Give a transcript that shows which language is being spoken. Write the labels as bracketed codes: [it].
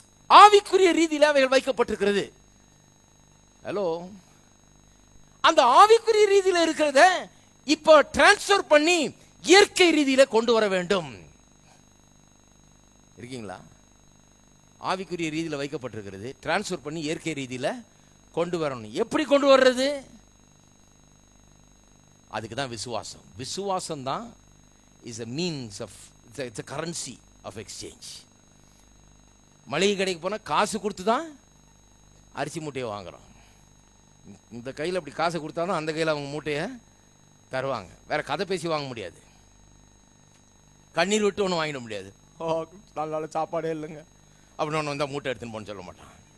[ta] ஆவிக்குரிய ரீதியில அவைகள் வைக்கப்பட்டிருக்கிறது. ஹலோ, அந்த ஆவிக்குரிய ரீதியில இருக்கிறத இப்போ டிரான்ஸ்ஃபர் பண்ணி இயற்கை ரீதியில கொண்டு வர வேண்டும். இருக்கீங்களா? ஆவிக்குரிய ரீதியில வைக்கப்பட்டிருக்கிறது, டிரான்ஸ்ஃபர் பண்ணி இயற்கை ரீதியில கொண்டு வரணும். எப்படி கொண்டு வர்றது? அதுக்கு தான் விசுவாசம். விசுவாசம் தான் [en] Is a means of, it's a currency of exchange. [ta] மளிகை கடைக்கு போனால் காசு கொடுத்து தான் அரிசி மூட்டையை வாங்குறோம். இந்த கையில் அப்படி காசை கொடுத்தாலும் அந்த கையில் அவங்க மூட்டையை தருவாங்க. வேற கதை பேசி வாங்க முடியாது, கண்ணீர் விட்டு ஒன்றும் வாங்கிட முடியாது. ஓ, நல்ல சாப்பாடே இல்லைங்க அப்படின்னு ஒன்று வந்தால் மூட்டை எடுத்துன்னு போன்னு சொல்ல மாட்டான்.